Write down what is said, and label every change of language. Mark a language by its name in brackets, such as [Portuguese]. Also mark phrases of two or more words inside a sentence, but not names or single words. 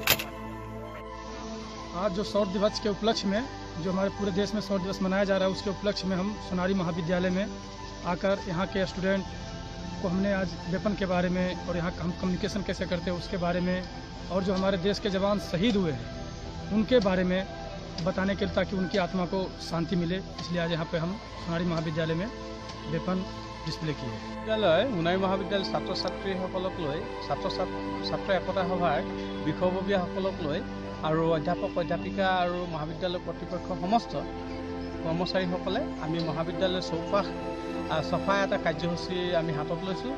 [Hindi] आज जो शौर्य दिवस के उपलक्ष्य में, जो हमारे पूरे देश में शौर्य दिवस मनाया जा रहा है, उसके उपलक्ष्य में हम सोनारी महाविद्यालय में आकर यहाँ के स्टूडेंट को हमने आज वेपन के बारे में और यहाँ हम कम्युनिकेशन कैसे करते हैं उसके बारे में, और जो हमारे देश के जवान शहीद हुए हैं उनके बारे में बताने के लिए, ताकि उनकी आत्मा को शांति मिले, इसलिए आज यहाँ पे हम सोनारी महाविद्यालय में [English] weapon display [Hindi] किए। [Assamese] বিদ্যালয় সোনাৰী মহাবিদ্যালয় ছাত্ৰ ছাত্ৰীসকলক লৈ ছাত্ৰ একতা সভাৰ বিষয়ববীয়াসকলক লৈ আৰু অধ্যাপক অধ্যাপিকা আৰু মহাবিদ্যালয় কৰ্তৃপক্ষ সমস্ত কৰ্মচাৰীসকলে আমি মহাবিদ্যালয়ৰ চৌপাশ চফা এটা কাৰ্যসূচী আমি হাতত লৈছোঁ।